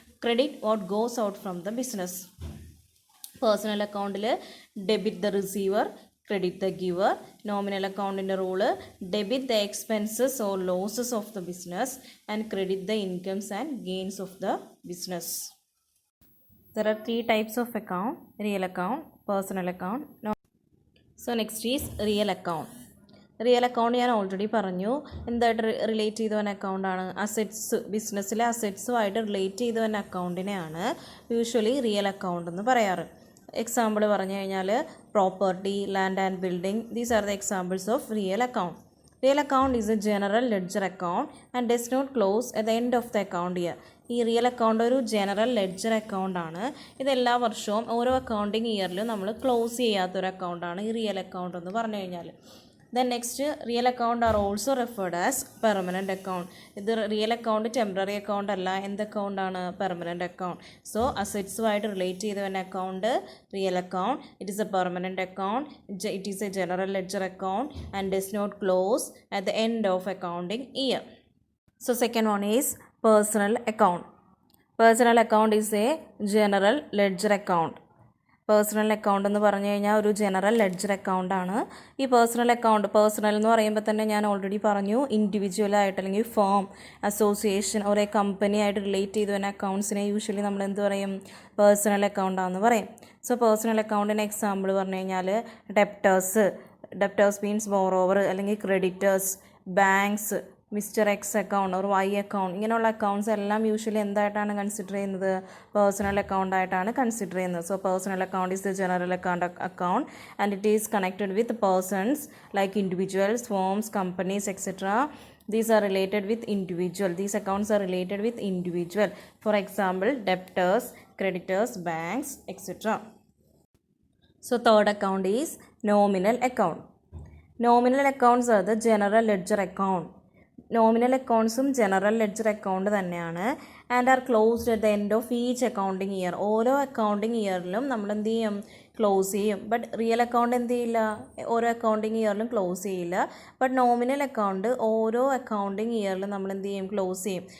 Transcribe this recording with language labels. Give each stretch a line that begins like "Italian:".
English: Credit what goes out from the business. Personal അക്കൗണ്ടിൽ debit the receiver, credit the giver. Nominal അക്കൗണ്ടിൻ്റെ rule debit the expenses or losses of the business and credit the incomes and gains of the business. There are 3 types of account: real account, personal account. So next is real account.
Malayalam: Real account ഞാൻ already പറഞ്ഞു, എന്തായിട്ട് relate ചെയ്ത് വന്ന അക്കൗണ്ടാണ്, assets, ബിസിനസ്സിലെ അസറ്റ്സുമായിട്ട് relate ചെയ്ത് വന്ന അക്കൗണ്ടിനെയാണ് usually real account എന്ന് പറയാറ്. Example പറഞ്ഞു കഴിഞ്ഞാൽ
English: Property, land and building, these are the examples of real account. Real account is a general ledger account and does not close at the end of the account year.
Malayalam: ഈ real account ഒരു general ledger അക്കൗണ്ടാണ്. ഇത് എല്ലാ വർഷവും ഓരോ accounting ഇയറിലും നമ്മൾ close ചെയ്യാത്തൊരു അക്കൗണ്ടാണ് ഈ real account എന്ന് പറഞ്ഞു കഴിഞ്ഞാൽ.
English: Then next real account are also referred as permanent account.
Malayalam: ഇത് റിയൽ അക്കൗണ്ട് ടെമ്പററി അക്കൗണ്ട് അല്ല, എന്ത് അക്കൗണ്ടാണ്? Permanent account. സോ അസറ്റ്സുമായിട്ട് റിലേറ്റ് ചെയ്ത് വരുന്ന account real account.
English: It is a permanent account, it is a general ledger account and does not close at the end of accounting year. So second one is personal account. Personal account is a general ledger account.
Malayalam: Personal account എന്ന് പറഞ്ഞു കഴിഞ്ഞാൽ ഒരു general ledger അക്കൗണ്ടാണ്. ഈ personal എന്ന് പറയുമ്പോൾ തന്നെ ഞാൻ already പറഞ്ഞു, ഇൻഡിവിജ്വലായിട്ട് അല്ലെങ്കിൽ ഫേം, അസോസിയേഷൻ, ഒരേ കമ്പനി ആയിട്ട് റിലേറ്റ് ചെയ്ത് വരുന്ന അക്കൗണ്ട്സിനെ യൂഷ്വലി നമ്മൾ എന്ത് പറയും? പേഴ്സണൽ അക്കൗണ്ടാണെന്ന് പറയും. സോ പേഴ്സണൽ അക്കൗണ്ടിന് എക്സാമ്പിൾ പറഞ്ഞു കഴിഞ്ഞാൽ ഡെപ്റ്റേഴ്സ് മീൻസ് ബോറോവർ അല്ലെങ്കിൽ creditors, banks, mister X account or Y account, ഇങ്ങനെയുള്ള അക്കൗണ്ട്സ് എല്ലാം യൂഷ്വലി എന്തായിട്ടാണ് കൺസിഡർ ചെയ്യുന്നത്? പേഴ്സണൽ അക്കൗണ്ടായിട്ടാണ് കൺസിഡർ ചെയ്യുന്നത്.
English: So personal account is the general account and it is connected with persons like individuals, firms, companies etcetera. These are related with individual. These accounts are related with individual. For example, debtors, creditors, banks, etc. So third account is nominal account. Nominal accounts are the general ledger account.
Malayalam: Nominal അക്കൗണ്ട്സും general ledger account തന്നെയാണ്.
English: And are closed at the end of each accounting year.
Malayalam: ഓരോ accounting ഇയറിലും നമ്മൾ എന്ത് ചെയ്യും? Close ചെയ്യും. But real account എന്ത് ചെയ്യില്ല? ഓരോ accounting ഇയറിലും close ചെയ്യില്ല. ബട്ട് നോമിനൽ അക്കൗണ്ട് ഓരോ അക്കൗണ്ടിങ് ഇയറിലും നമ്മൾ എന്ത് ചെയ്യും? ക്ലോസ് ചെയ്യും.